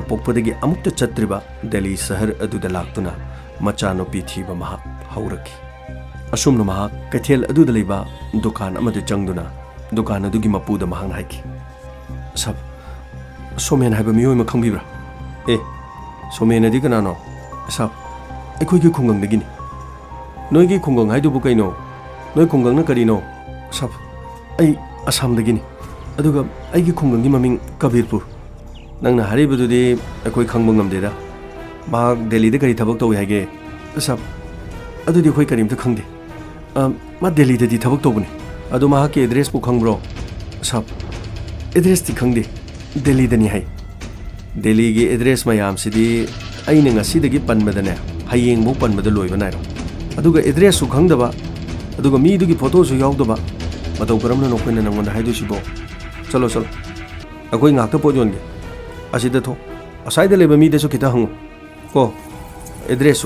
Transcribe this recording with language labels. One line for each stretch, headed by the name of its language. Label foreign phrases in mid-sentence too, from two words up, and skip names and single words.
Manipuri: पोकपदगी अमुक्ता चत्रिबा दिल्ली शहर अदुदा लाक्तुना मचानुपी थीबा महाक हौरखि असुमना महाक कैथेल अदुदा लैबा दुकान अमदे चंगदुना दुकान अदुगी मपुदा महाक हाइखि सब सोमेन हाइबा मियोय मा खंगबिब्रा ए सोमेन अदि कनानो सब अखोइगी खुंगंगदगिनि नोइगी खुंगंग हाइदुबु कैनो नोइ खुंगंगना करिनो सब ऐ असमदगिनि अदुगा ऐगी खुंगंगी ममिंग कबीरपुर नंगना हारिबदुदि अखोइ खंगबा ngamदेदा महाक दिल्ली दे करी थबक तौइ हाइगे सब अदुदि अखोइ करीमता खंगदे मा दिल्ली ददि थबक तौबनि अदु महाक के एड्रेस पु खंगब्रो सब एड्रेस ति खंगदे दिल्ली दनि हाइ दिल्ली गी एड्रेस मयाम सिदि अइने ngasiदगी पनबदने हायेंग बो पनबद लोइबा नाइरो अदुगा एड्रेस सु खंगदबा अदुगा मीदुगी फोटो सु यावदबा मतौ करमना नोखोइना नंगोंदा हाइदुसिबो चलो अखोइ ngakta पोट योनगे असिदा थो असाइदा लेबा मीदसु खिता हंगो को एड्रेस सु